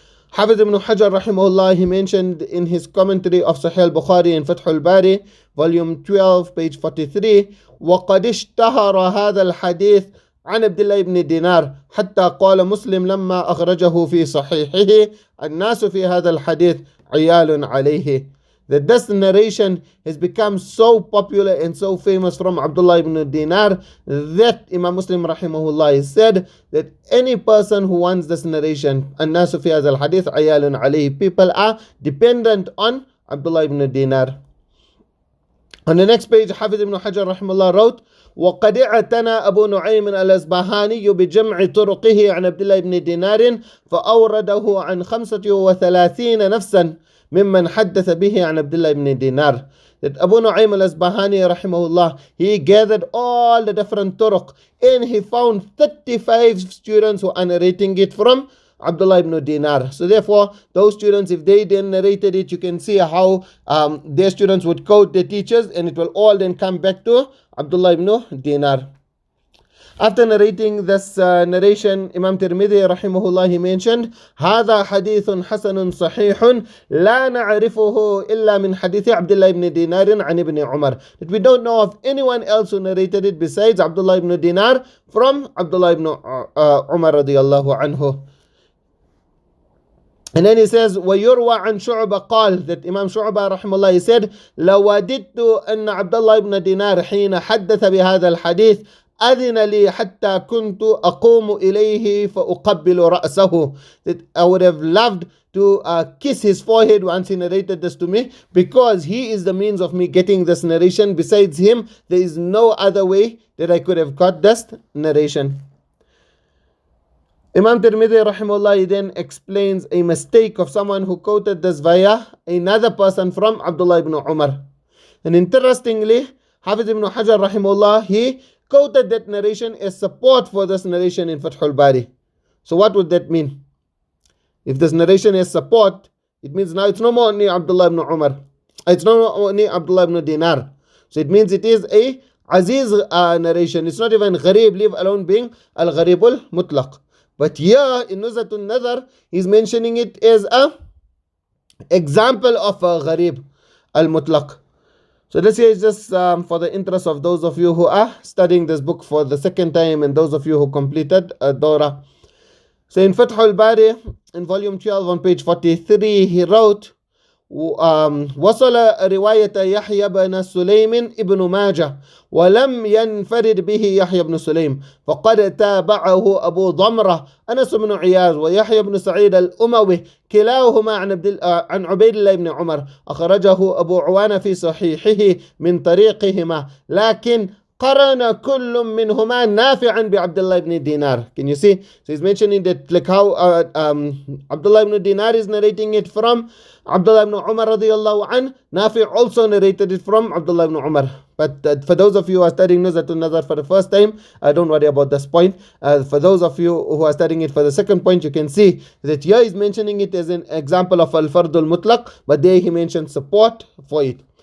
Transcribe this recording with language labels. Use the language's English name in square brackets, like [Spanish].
[English] Hafiz ibn Hajar rahimahullah, he mentioned in his commentary of Sahih al-Bukhari in Fath al-Bari, volume 12, page 43, [Arabic] وَقَدْ اشْتَهَرَ هَذَا الْحَدِيث عن عبد الله بن دينار حتى قال مسلم لما أخرجه في صحيحه الناس في هذا الحديث عيال عليه. [English] that this narration has become so popular and so famous from Abdullah ibn Dinar that Imam Muslim rahimahullah said that any person who wants this narration, [Arabic] an-nasu fi hadha al-hadith ayalun alayhi, [English] people are dependent on Abdullah ibn Dinar. On the next page, Hafiz ibn Hajar rahimahullah wrote, [Arabic] وقد اعتنى أبو نعيم الأصبهاني بجمع طرقه عن عبد الله بن دينار فأورده عن 35 نفسا ممن حدث به عن عبد الله بن دينار. [English] That Abu Nu'aym al-Asbahani rahimahullah, he gathered all the different turuq and he found 35 students who are narrating it from Abdullah ibn Dinar. So therefore, those students, if they then narrated it, you can see how their students would quote their teachers, and it will all then come back to Abdullah ibn Dinar. After narrating this narration, Imam Tirmidhi rahimahullah, he mentioned, [Arabic] هذا حديث حسن صحيح لا نعرفه إلا من حديث عبد الله ibn Dinar عن ابن عمر. [English] That we don't know of anyone else who narrated it besides Abdullah ibn Dinar from Abdullah ibn Umar radiyallahu anhu. And then he says, [Arabic] وَيُرْوَى عَنْ شُعْبَ قال, [English] that Imam Shu'bah rahimahullah, he said, [Arabic] لَوَدِدْتُ أَنَّ عَبْدَ اللَّهِ ibn Dinar حين حدث بهذا الحديث أذن لي حتى كنت أقوم إليه فأقبل رأسه. [English] That I would have loved to kiss his forehead once he narrated this to me, because he is the means of me getting this narration. Besides him, there is no other way that I could have got this narration. Imam Tirmidhi rahimahullah then explains a mistake of someone who quoted this via another person from Abdullah ibn Umar. And interestingly, Hafiz ibn Hajar rahimahullah, he quoted that narration as support for this narration in Fathul Bari. So what would that mean? If this narration is support, it means now it's no more only Abdullah ibn Umar. It's no more only Abdullah ibn Dinar. So it means it is a Aziz narration. It's not even Gharib, leave alone being Al-Gharib al-Muṭlaq. But here in Nuzha an-Naḍar, he's mentioning it as a example of a Gharib al-Muṭlaq. So this here is just for the interest of those of you who are studying this book for the second time and those of you who completed a Dawrah. So in Fathul Bari, in volume 12 on page 43, he wrote, [Arabic] وصل رواية يحيى بن سليم ابن ماجه ولم ينفرد به يحيى بن سليم فقد تابعه أبو ضمرة أنس بن عياض ويحيى بن سعيد الأموي كلاهما عن عبيد الله بن عمر أخرجه أبو عوانة في صحيحه من طريقهما لكن قرن كل منهما نافعا بعبد الله ibn Dinar. [English] Can you see? So he's mentioning that, like how Abdullah ibn Dinar is narrating it from Abdullah ibn Umar radiyallahu an, Nafi also narrated it from Abdullah ibn Umar. But for those of you who are studying Nuzha an-Naḍar for the first time, don't worry about this point. For those of you who are studying it for the second point, you can see that here he's mentioning it as an example of al-Fard al-Muṭlaq, but there he mentioned support for it.